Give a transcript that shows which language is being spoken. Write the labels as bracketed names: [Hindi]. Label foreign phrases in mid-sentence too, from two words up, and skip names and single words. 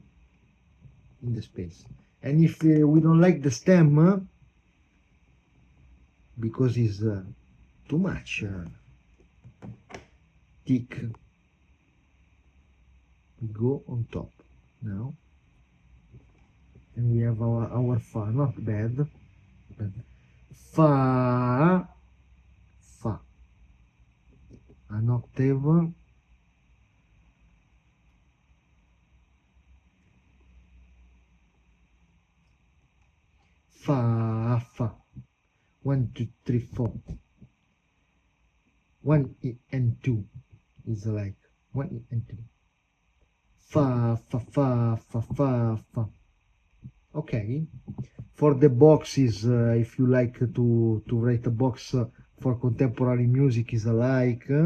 [English] and if we don't like the stem because it's too much thick, we go on top now, and we have our fa, not bad, but fa, an octave, fa, 1 2 3 4, 1 and 2 is like 1 and 2, fa. Okay, for the boxes, if you like to write a box for contemporary music, is alike.